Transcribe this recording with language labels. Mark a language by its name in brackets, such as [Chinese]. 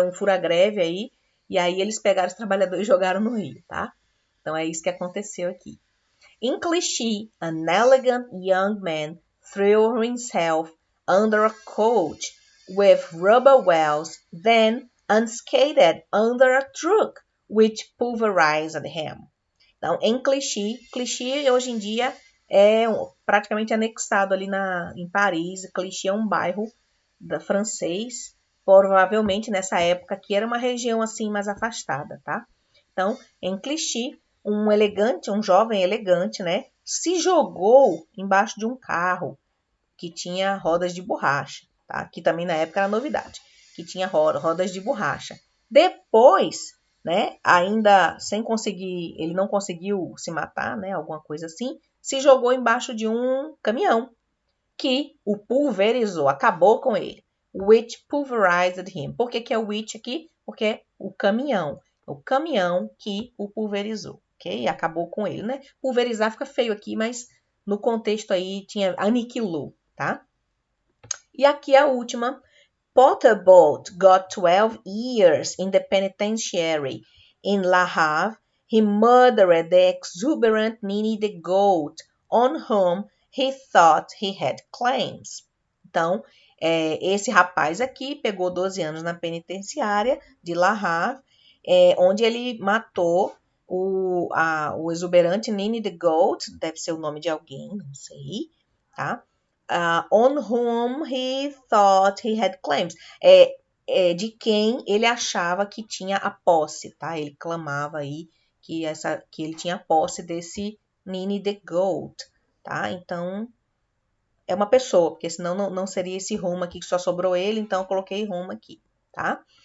[Portuguese] Um fura-greve aí, e aí eles pegaram os trabalhadores e jogaram no rio, tá? Então é isso que aconteceu aqui. [English] In Clichy, an elegant young man threw himself under a coach with rubber wheels, then unscathed under a truck, which pulverized him. [Portuguese] Então, em Clichy hoje em dia é praticamente anexado ali em Paris. Clichy é um bairro francês, provavelmente nessa época que era uma região assim mais afastada, tá? Então, em Clichy, um jovem elegante, né, se jogou embaixo de um carro que tinha rodas de borracha, tá? Que também na época era novidade, que tinha rodas de borracha. Depois, né, ainda sem conseguir, ele não conseguiu se matar, né, alguma coisa assim, se jogou embaixo de um caminhão que o pulverizou, acabou com ele. [English] Which pulverized him. [Portuguese] Por que é o which aqui? Porque é o caminhão que o pulverizou, ok? Acabou com ele, né? Pulverizar fica feio aqui, mas no contexto aí tinha aniquilou, tá? E aqui a última. [English] Potterbolt got 12 years in the penitentiary. In La Havre, he murdered the exuberant Nini the goat, on whom he thought he had claims. [Portuguese] Então, esse rapaz aqui pegou 12 anos na penitenciária de La Havre, onde ele matou o exuberante Nini the goat, deve ser o nome de alguém, não sei, tá? [English] On whom he thought he had claims. [Portuguese] De quem ele achava que tinha a posse, tá? Ele clamava aí que ele tinha a posse desse Nini the Goat, tá? Então, é uma pessoa, porque senão não seria esse Roma aqui que só sobrou ele, então eu coloquei Roma aqui, tá?